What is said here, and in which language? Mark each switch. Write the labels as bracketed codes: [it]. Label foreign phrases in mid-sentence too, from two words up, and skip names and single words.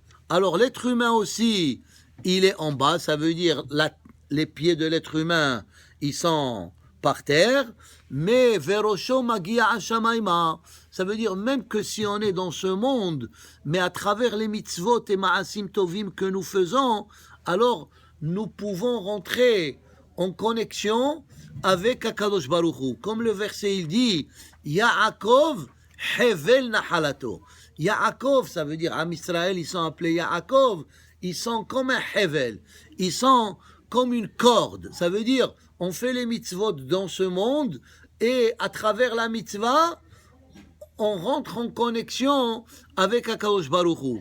[fr] Alors l'être humain aussi, il est en bas, ça veut dire les pieds de l'être humain, ils sont par terre, mais [he] וראשו מגיע השמימה. [fr] Ça veut dire même que si on est dans ce monde, mais à travers les mitzvot et [he] מעשים טובים [fr] que nous faisons, alors nous pouvons rentrer en connexion avec [he] הקדוש ברוך הוא. [fr] Comme le verset il dit, [he] יעקב חבל נחלתו. [fr] Yaakov, ça veut dire [he] עם ישראל, [fr] ils sont appelés Yaakov, ils sont comme un hevel, ils sont comme une corde. Ça veut dire, on fait les mitzvot dans ce monde, et à travers la mitzvah, on rentre en connexion avec [he] הקדוש ברוך הוא.